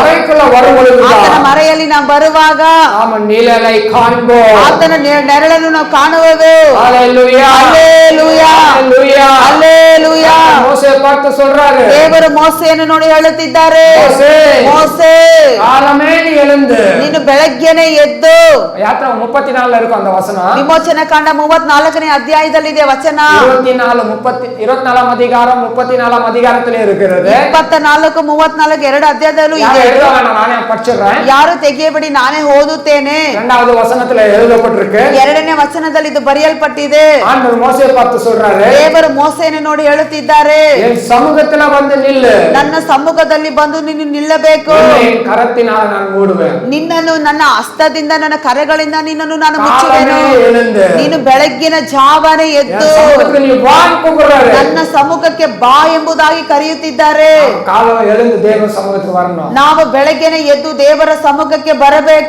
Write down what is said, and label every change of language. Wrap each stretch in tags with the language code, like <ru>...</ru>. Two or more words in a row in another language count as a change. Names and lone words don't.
<kn>ಆತನ ಮರೆಯಲ್ಲಿ ನಾವು ಬರುವಾಗ ಆತನ ನೆರಳನ್ನು ನಾವು ಕಾಣುವೆವು. ಹಲ್ಲೆಲೂಯಾ, ಹಲ್ಲೆಲೂಯಾ, ಹಲ್ಲೆಲೂಯಾ. ದೇವರು ಮೋಸೆಯನ್ನು ನೋಡಿ ಹೇಳುತ್ತಿದ್ದಾರೆ, ಮೋಸೆ ನೀನು ಬೆಳಗ್ಗೆನೆ ಎದ್ದು.</kn> <ta>ಯಾತ್ರಾ 34 இருக்கும் அந்த வசனம்.</ta> <kn>ವಿಮೋಚನ ಕಾಂಡ 34ನೇ ಅಧ್ಯಾಯದಲ್ಲಿದೆ ವಚನ.</kn> <ta>24 அதிகாரம் 34 அதிகாரத்திலே இருக்கிறது.</ta> <kn>24 34 ಎರಡು ಅಧ್ಯಾಯದಲ್ಲೂ ಇದೆ.</kn> <ta>நானே படிச்சிடுறேன்.</ta> <kn>ಯಾರು ತೆಗೆಯಬೇಡಿ, ನಾನೇ ಓದುತ್ತೇನೆ.</kn> <ta>இரண்டாவது வசனத்திலே எழுதப்பட்டிருக்கு.</ta> <kn>ಎರಡನೇ ವಚನದಲ್ಲಿ ಇದು ಬರೆಯಲ್ಪಟ್ಟಿದೆ.</kn> <ta>ஆண்டவர் மோசேயை பார்த்து சொல்றாரு,</ta> <kn>ದೇವರು ಮೋಸೆಯನ್ನು ನೋಡಿ ಹೇಳುತ್ತಿದ್ದಾರೆ,</kn> <ta>என் சமூகத்துல வந்து நில்லு,</ta> <kn>ನನ್ನ ಸಮ್ಮುಖದಲ್ಲಿ ಬಂದು ನೀನು ನಿಲ್ಲಬೇಕು.</kn> <ta>என் கரத்தினால் நான் மூடுவேன்,</ta> <kn>ನಿನ್ನನ್ನು ನನ್ನ ಹಸ್ತದಿಂದ, ನನ್ನ ಕರಗಳಿಂದ ನಿನ್ನನ್ನು ನಾನು ಮುಚ್ಚುವೆನು. ನೀನು ಬೆಳಗ್ಗಿನ ಜಾವನೆ ಎದ್ದು ನನ್ನ ಸಮ್ಮುಖಕ್ಕೆ ಬಾ ಎಂಬುದಾಗಿ ಕರೆಯುತ್ತಿದ್ದಾರೆ. ನಾವು ಬೆಳಗ್ಗೆನೆ ಎದ್ದು ದೇವರ ಸಮ್ಮುಖಕ್ಕೆ ಬರಬೇಕು.</kn>